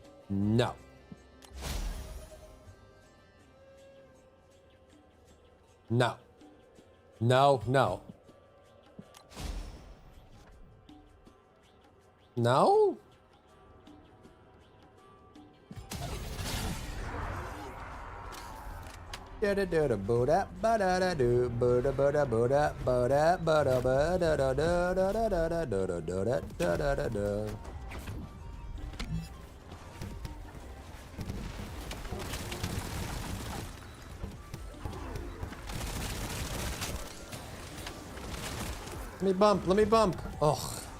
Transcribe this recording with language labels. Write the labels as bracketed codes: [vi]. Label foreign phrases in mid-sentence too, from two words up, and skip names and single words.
[en] No. No. No, no. No? Da da da da bo da ba da da do bo da ba da bo da ba da ba da ba da da da da da da da da da da da da da. Let me bump, let me bump. Oh.